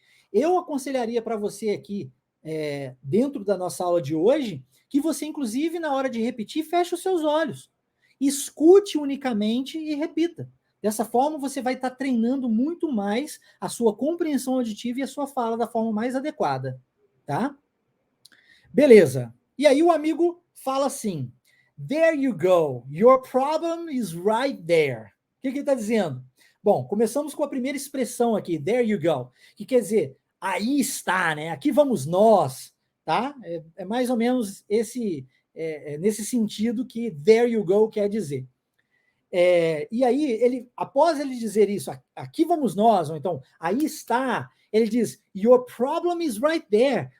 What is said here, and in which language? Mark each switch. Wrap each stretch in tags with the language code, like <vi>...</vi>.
<pt>Eu aconselharia para você aqui, dentro da nossa aula de hoje, que você, inclusive, na hora de repetir, feche os seus olhos. Escute unicamente e repita. Dessa forma, você vai estar treinando muito mais a sua compreensão auditiva e a sua fala da forma mais adequada, tá? Beleza. E aí o amigo fala assim,</pt> <en>there you go, your problem is right there.</en> <pt>O que ele está dizendo? Bom, começamos com a primeira expressão aqui,</pt> <en>there you go,</en> <pt>que quer dizer, aí está, né? Aqui vamos nós, tá? É mais ou menos nesse sentido que</pt> <en>there you go</en> <pt>quer dizer. E aí, após ele dizer isso, aqui vamos nós, ou então, aí está, ele diz,</pt> <en>your problem is right there.</en>